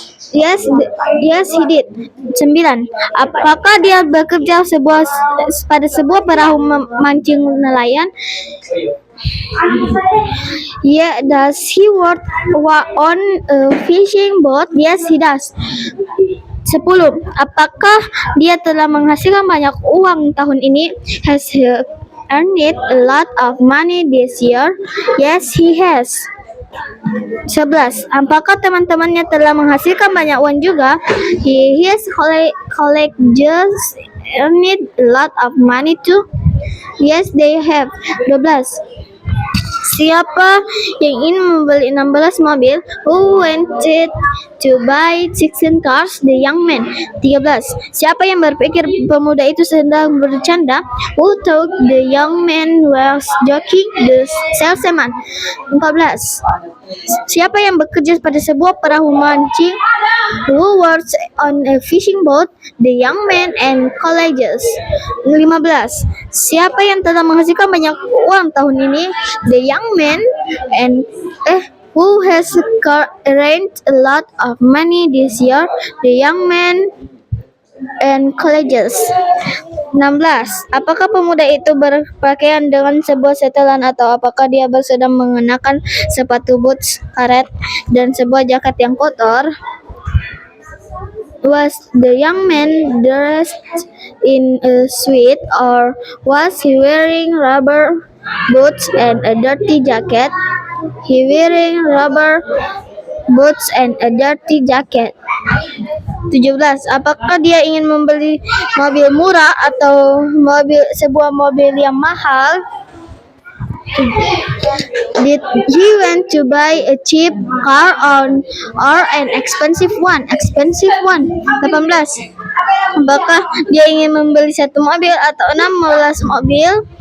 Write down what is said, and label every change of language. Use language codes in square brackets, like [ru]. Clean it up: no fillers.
[en] Yes, he did. [id] 9. Apakah dia bekerja pada sebuah perahu memancing nelayan? [en] Yeah, does he work on a fishing boat? Yes, he does. 10. [id] Apakah dia telah menghasilkan banyak uang tahun ini? [en] Has he earned a lot of money this year? Yes, he has. 11. [id] Apakah teman-temannya telah menghasilkan banyak uang juga? [en] His colleagues earned a lot of money too? Yes, they have. [id] 12. Siapa yang ingin membeli 16 mobil? [en] Who wanted to buy 16 cars? The young man. 13. [id] Siapa yang berpikir pemuda itu sedang bercanda? [en] Who thought the young man was joking? The salesman. 14. [id] Siapa yang bekerja pada sebuah perahu mancing? [en] Who works on a fishing boat? The young man and colleagues. [id] 15. Siapa yang telah menghasilkan banyak uang tahun ini? [en] The young man and who has earned a lot of money this year? The young man and colleagues. [id] 16. Apakah pemuda itu berpakaian dengan sebuah setelan atau apakah dia sedang mengenakan sepatu boots karet dan sebuah jaket yang kotor? [en] Was the young man dressed in a suit or was he wearing rubber boots and a dirty jacket? He wearing rubber boots and a dirty jacket. 17. [id] Apakah dia ingin membeli mobil murah atau sebuah mobil yang mahal? [en] Did he want to buy a cheap car or an expensive one? Expensive one. 18. [id] Apakah dia ingin membeli satu mobil atau 16 mobil?